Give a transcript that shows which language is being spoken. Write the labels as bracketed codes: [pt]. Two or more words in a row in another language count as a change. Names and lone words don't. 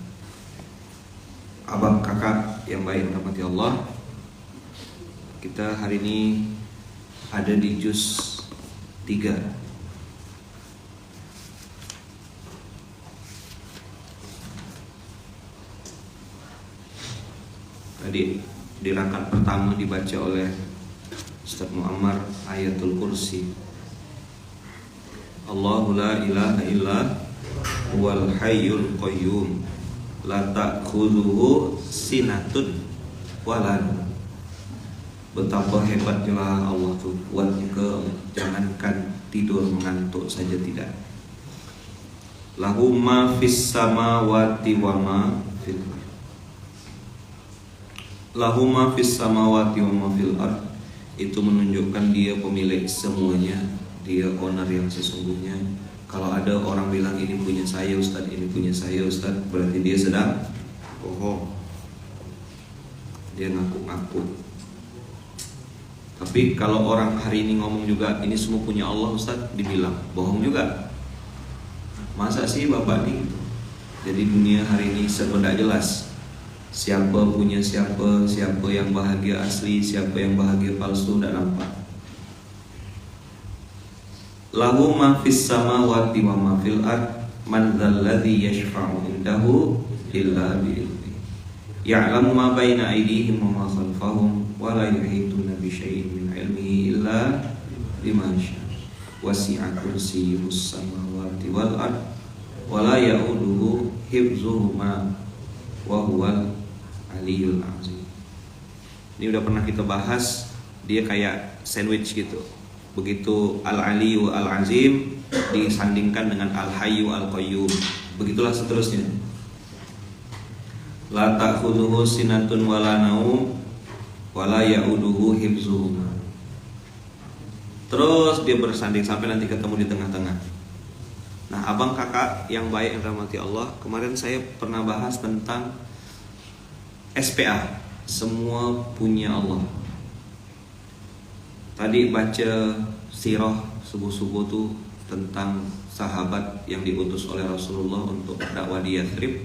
[id] Abang kakak yang baik rahmati Allah, kita hari ini ada di juz 3. Tadi di rakaat pertama dibaca oleh Ustaz Muammar ayatul kursi. [ar] الله لا إله إلا هو الحي القيوم لا تأخذه سنة ولا نوم. [id] Betapa hebatnya Allah tuh, kuatnya ke jangankan tidur mengantuk saja tidak. [ar] له ما في السماوات وما في الأرض. له ما في السماوات وما في الأرض. [id] Itu menunjukkan dia pemilik semuanya, dia owner yang sesungguhnya. Kalau ada orang bilang ini punya saya Ustaz, ini punya saya Ustaz, berarti dia sedang bohong. Dia ngaku-ngaku. Tapi kalau orang hari ini ngomong juga ini semua punya Allah Ustaz, dibilang bohong juga. Masa sih Bapak nih? Jadi dunia hari ini serba tidak jelas. Siapa punya siapa, siapa yang bahagia asli, siapa yang bahagia palsu, tidak nampak. [ar] له ما في السماوات وما في الأرض من ذا الذي يشفع عنده إلا بإذنه. يعلم ما بين أيديهم وما خلفهم ولا يحيطون بشيء من علمه إلا بما شاء. وسع كرسيه السماوات والأرض ولا يؤوده حفظهما وهو العلي العظيم. [id] Ini udah pernah kita bahas, dia kayak sandwich gitu. Begitu [ar] العلي العظيم [id] disandingkan dengan [ar] الحي القيوم. [id] Begitulah seterusnya. [ar] لا تأخذه سنة ولا نوم ولا يؤوده حفظهما. [id] Terus dia bersanding sampai nanti ketemu di tengah-tengah. Nah, abang kakak yang baik yang rahmati Allah, kemarin saya pernah bahas tentang SPA, semua punya Allah. Tadi baca sirah subuh-subuh tuh tentang sahabat yang diutus oleh Rasulullah untuk dakwah di Yathrib.